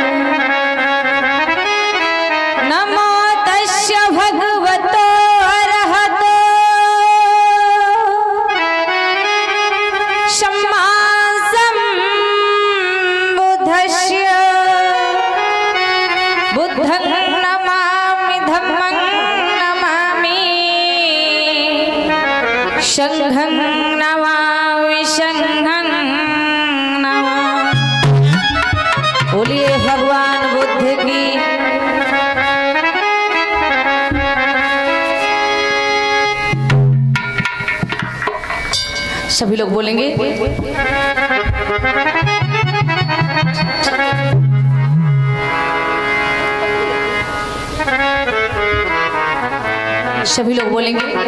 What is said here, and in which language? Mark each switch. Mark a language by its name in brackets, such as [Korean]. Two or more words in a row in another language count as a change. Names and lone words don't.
[Pali] नमो तस्य भगवतो बुद्धं नमामि धम्मं नमामि संघं नमामि संघं नमामि। [Hindi] बोलिए भगवान बुद्ध की। सभी लोग बोलेंगे सभी लोग बोलेंगे